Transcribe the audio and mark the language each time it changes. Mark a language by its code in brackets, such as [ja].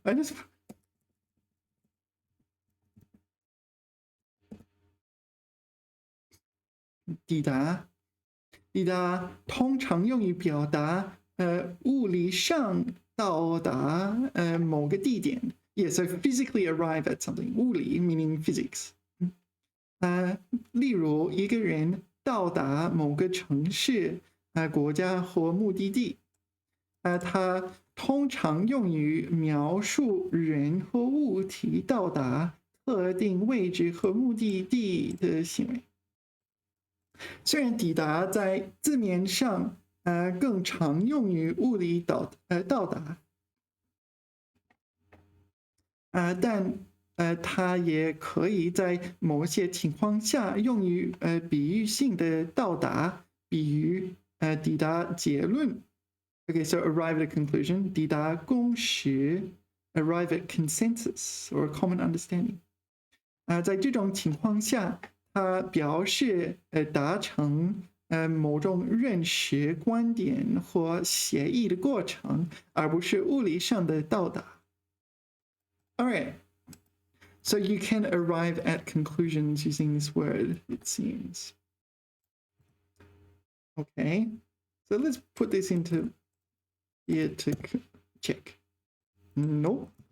[zh] I just 抵达通常用于表达物理上到达某个地点。 [en] Yeah, so physically arrive at something. 物理 meaning physics. [zh] 例如一个人到达某个城市、国家或目的地，它通常用于描述人或物体到达特定位置和目的地的行为。虽然抵达在字面上更常用于物理到达，但它也可以在某些情况下用于比喻性的到达，比如抵达结论。 [en] Okay, so arrive at a conclusion, [zh] 抵达共识 [en] arrive at consensus or a common understanding. [zh] 在这种情况下，它表示达成某种认识、观点或协议的过程，而不是物理上的到达。 [en] All right. So you can arrive at conclusions using this word, it seems. Okay. So let's put this into here to check. Nope.